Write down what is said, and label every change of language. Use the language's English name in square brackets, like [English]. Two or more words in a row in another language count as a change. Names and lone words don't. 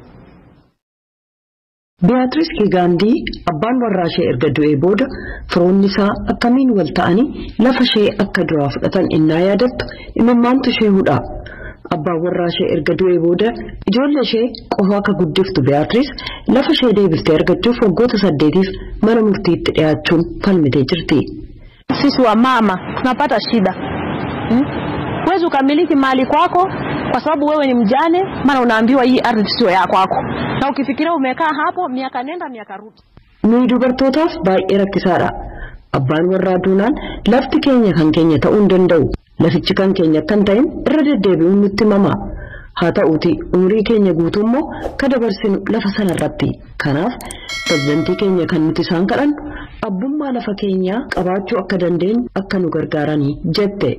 [Oromo] Beatrice Kigandii abbaan warraa ishee erga du'ee booda firoonni isaa akkamiin wal ta'anii lafa ishee akka duraa fudhatan innaa yaadattu imimmaantu ishee hudha. Abbaan warraa ishee erga du'ee booda ijoollee ishee qofa akka guddiftu Beatrice lafa ishee deebiftee argachuuf waggoota 8 mana murtiitti dhiyaachuun falmitee jirti. [Swahili] Sisi wa mama tunapata shida. Huwezi ukamiliki mali kwako kwa sababu wewe ni mjane, maana unaambiwa hii ardhi sio ya kwako. Na ukifikiria umekaa hapo miaka nenda miaka rudi. [Oromo] Nuyi dubartootaaf baay'ee rakkisaadha. Abbaan warraa duunaan lafti keenya kan keenya ta'uu hin danda'u. Lafichi kan keenya kan ta'in irra deddeebi'uun nutti mama. Haa ta'uuti umurii keenya guutuu immoo ka dabarsinu lafa sanarratti. Kanaaf pirezidantii keenya kan nuti isaan kadhannu abbummaa lafa keenyaa qabaachuu akka dandeenyu akka nu gargaaranii jette.